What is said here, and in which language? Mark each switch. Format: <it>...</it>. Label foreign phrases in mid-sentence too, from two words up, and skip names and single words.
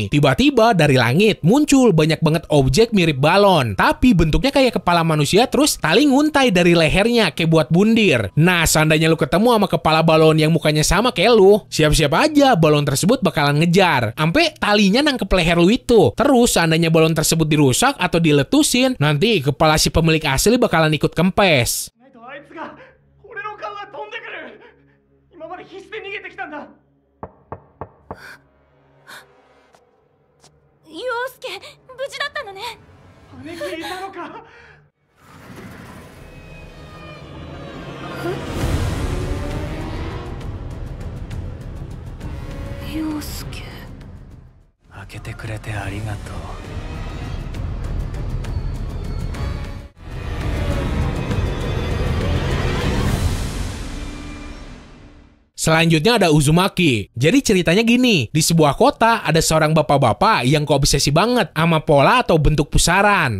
<id>Tiba-tiba dari langit muncul banyak banget objek mirip balon, tapi bentuknya kayak kepala manusia terus tali nguntai dari lehernya kayak buat bundir. Nah, seandainya lu ketemu sama kepala balon yang mukanya sama kayak lu, siap-siap aja balon tersebut bakalan ngejar, sampai talinya nangkep leher lu itu. Terus seandainya balon tersebut dirusak atau diletusin, nanti kepala si pemilik asli bakalan ikut kempes.</id> <ja>必死で逃げてきたんだ。陽介、無事だったのね。姉貴いたのか。陽介。開けてくれてありがとう。</ja> <id>Selanjutnya ada Uzumaki. Jadi ceritanya gini, di sebuah kota ada seorang bapak-bapak yang keobsesi banget sama pola atau bentuk pusaran.</id>